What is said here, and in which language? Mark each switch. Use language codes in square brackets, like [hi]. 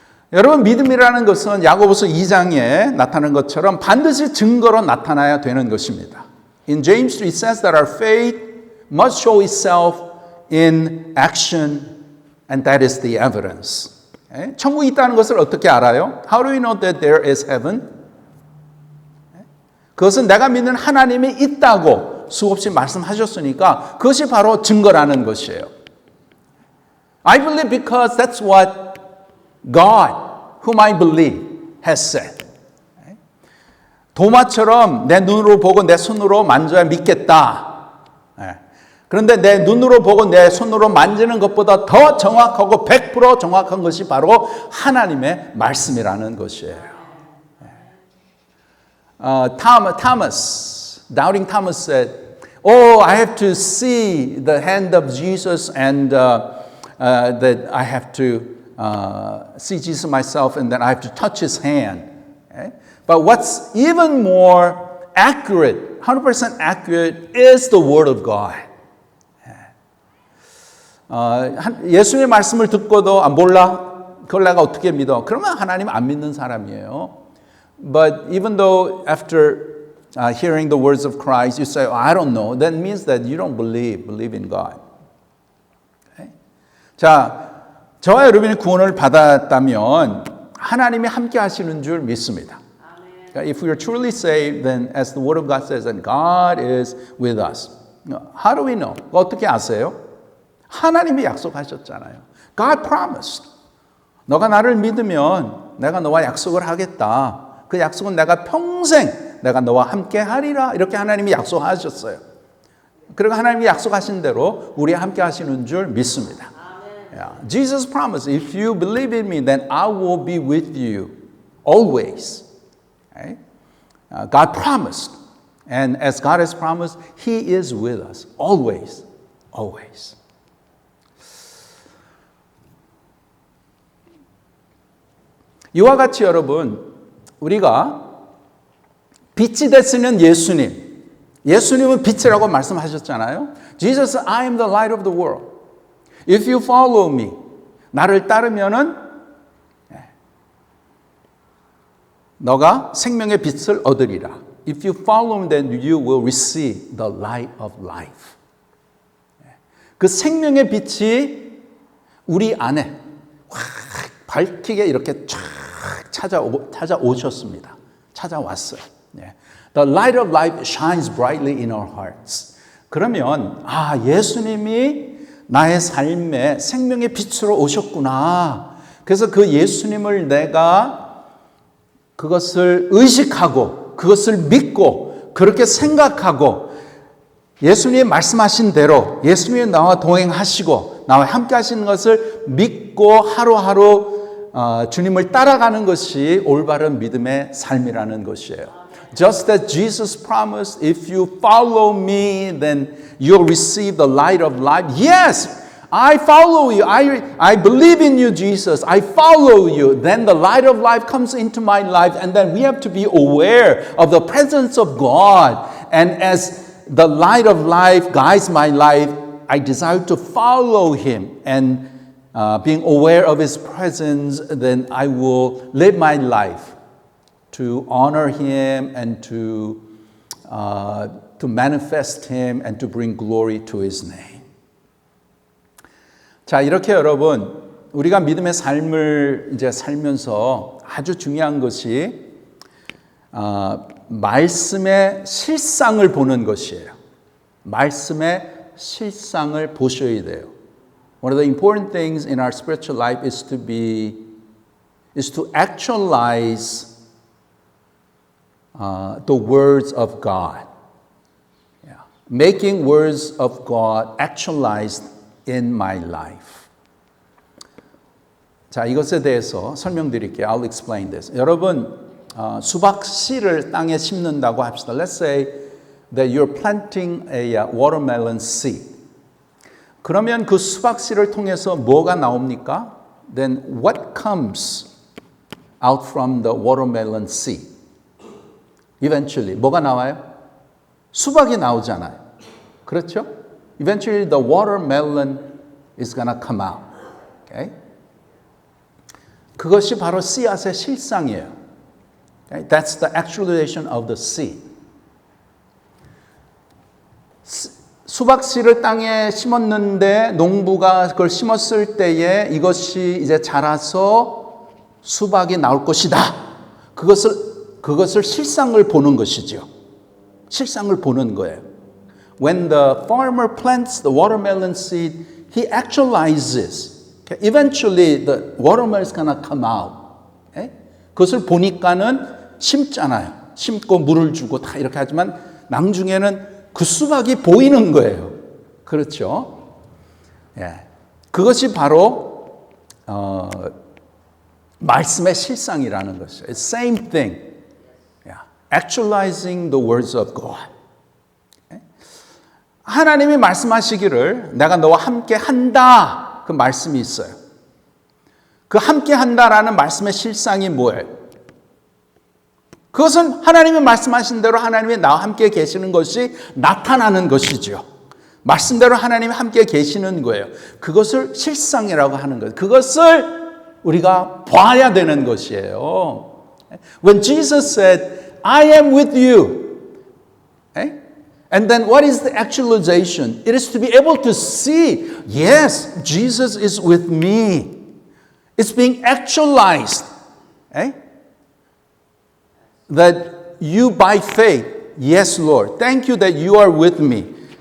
[ko] 여러분, 믿음이라는 것은 야고보서 2장에 나타난 것처럼 반드시 증거로 나타나야 되는 것입니다. [en] In James 3 it says that our faith must show itself in action, and that is the evidence. [ko] 천국이 있다는 것을 어떻게 알아요? [en] How do we know that there is heaven? [ko] 그것은 내가 믿는 하나님이 있다고 수없이 말씀하셨으니까 그것이 바로 증거라는 것이에요. [en] I believe because that's what God, whom I believe, has said. [ko] 도마처럼 내 눈으로 보고 내 손으로 만져야 믿겠다. 그런데 내 눈으로 보고 내 손으로 만지는 것보다 더 정확하고 100% 정확한 것이 바로 하나님의 말씀이라는 것이에요. [en] Doubting Thomas said, "Oh, I have to see the hand of Jesus, and that I have to see Jesus myself, and then I have to touch His hand." But what's even more accurate, 100% accurate, is the Word of God. [ko] 예수님의 말씀을 듣고도 몰라? 그걸 내가 어떻게 믿어? 그러면 하나님 안 믿는 사람이에요. [en] But even though after hearing the words of Christ, you say, oh, I don't know, that means that you don't believe in God. Okay? [ko] 자, 저와 여러분이 구원을 받았다면 하나님이 함께 하시는 줄 믿습니다. [en] If we are truly saved, then as the Word of God says, that God is with us. How do we know? [ko] 어떻게 아세요? 하나님이 약속하셨잖아요. [en] God promised. [ko] 너가 나를 믿으면 내가 너와 약속을 하겠다. 그 약속은 내가 평생 내가 너와 함께 하리라. 이렇게 하나님이 약속하셨어요. 그리고 하나님이 약속하신 대로 우리와 함께 하시는 줄 믿습니다. [en] Yeah. Jesus promised, if you believe in me, then I will be with you always. Okay? God promised. And as God has promised, He is with us always. Always. [ko] 이와 같이 여러분, 우리가 빛이 되시는 예수님은 빛이라고 말씀하셨잖아요. [en] Jesus, I am the light of the world. If you follow me, [ko] 나를 따르면은 너가 생명의 빛을 얻으리라. [en] If you follow me, then you will receive the light of life. [ko] 그 생명의 빛이 우리 안에 확 밝히게 이렇게 쫙 찾아오셨습니다. 찾아왔어요. [en] The light of life shines brightly in our hearts. [ko] 그러면 예수님이 나의 삶에 생명의 빛으로 오셨구나. 그래서 그 예수님을 내가 그것을 의식하고 그것을 믿고 그렇게 생각하고 예수님이 말씀하신 대로 예수님이 나와 동행하시고 나와 함께 하시는 것을 믿고 하루하루 주님을 따라가는 것이 올바른 믿음의 삶이라는 것이에요. [en] Just as Jesus promised, if you follow me, then you'll receive the light of life. Yes, I follow you. I believe in you, Jesus. I follow you. Then the light of life comes into my life, and then we have to be aware of the presence of God. And as the light of life guides my life, I desire to follow Him. And being aware of His presence, then I will live my life to honor Him and to manifest Him and to bring glory to His name. [ko] 자, 이렇게 여러분, 우리가 믿음의 삶을 이제 살면서 아주 중요한 것이 말씀의 실상을 보는 것이에요. 말씀의 실상을 보셔야 돼요. [en] One of the important things in our spiritual life is to actualize the words of God. Yeah. Making words of God actualized in my life. [ko] 자, 이것에 대해서 설명드릴게요. [en] I'll explain this. [ko] 여러분, 수박 씨를 땅에 심는다고 합시다. [en] Let's say that you're planting a watermelon seed. [ko] 그러면 그 수박 씨를 통해서 뭐가 나옵니까? [en] Then what comes out from the watermelon seed? Eventually, [ko] 뭐가 나와요? 수박이 나오잖아요. 그렇죠? [en] Eventually, the watermelon is gonna come out. Okay? [ko] 그것이 바로 씨앗의 실상이에요. Okay? [en] That's the actualization of the seed. [ko] 수박 씨를 땅에 심었는데 농부가 그걸 심었을 때에 이것이 이제 자라서 수박이 나올 것이다. 그것을 실상을 보는 것이죠. 실상을 보는 거예요. [en] When the farmer plants the watermelon seed, he actualizes. Okay? Eventually, the watermelon is gonna come out. Okay? [ko] 그것을 보니까는 심잖아요. 심고 물을 주고 다 이렇게 하지만 나중에는 그 수박이 보이는 거예요. 그렇죠? 예. 그것이 바로 말씀의 실상이라는 것이죠. [en] It's same thing. Yeah. Actualizing the words of God. Okay? [ko] 하나님이 말씀하시기를 내가 너와 함께 한다. 그 말씀이 있어요. 그 함께 한다라는 말씀의 실상이 뭐예요? 그것은 하나님이 말씀하신 대로 하나님이 나와 함께 계시는 것이 나타나는 것이죠. 말씀대로 하나님이 함께 계시는 거예요. 그것을 실상이라고 하는 거예요. 그것을 우리가 봐야 되는 것이에요. [en] When Jesus said, I am with you. Okay? And then what is the actualization? It is to be able to see, yes, Jesus is with me. It's being actualized. Okay? That you by faith, yes, Lord, thank you that you are with me.